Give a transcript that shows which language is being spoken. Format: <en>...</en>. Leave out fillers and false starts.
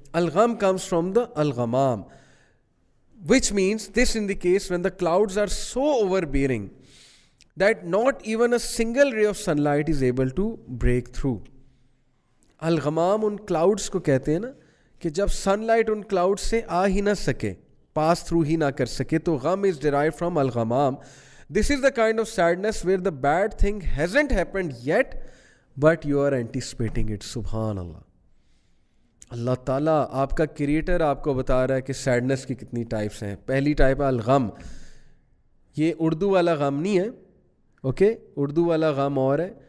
<en>الغم comes from the الغمام, which means this in the case when the clouds are so overbearing that not even a single ray of sunlight is able to break through.</en> <ur>الغمام in clouds کو کہتے ہیں نا کہ جب sun light ان cloud سے آ ہی نہ سکے, pass through ہی نہ کر سکے, تو غم از derived from الغمام.</ur> <en>This is the kind of sadness where the bad thing hasn't happened yet but you are anticipating it.</en> <ur>سبحان اللہ. اللہ تعالیٰ آپ کا کریٹر آپ کو بتا رہا ہے کہ سیڈنس کی کتنی ٹائپس ہیں. پہلی ٹائپ ہے الغم. یہ اردو والا غم نہیں ہے, اوکے, اردو والا غم اور ہے.</ur>